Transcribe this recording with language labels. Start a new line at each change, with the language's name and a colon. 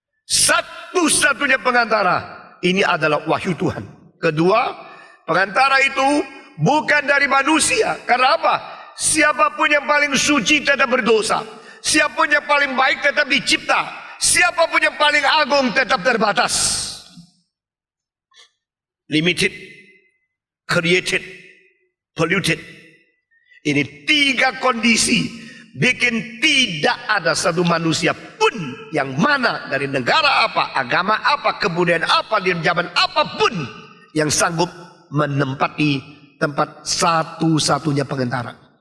Indonesian: Satu-satunya pengantara ini adalah wahyu Tuhan. Kedua, pengantara itu bukan dari manusia. Karena apa? Siapapun yang paling suci tetap berdosa. Siapapun yang paling baik tetap dicipta. Siapapun yang paling agung tetap terbatas.
English: Limited, created, polluted.
Indonesian: Ini 3 kondisi bikin tidak ada satu manusia pun yang mana dari negara apa, agama apa, kebudayaan apa, di zaman apapun yang sanggup menempati tempat satu-satunya pengantara.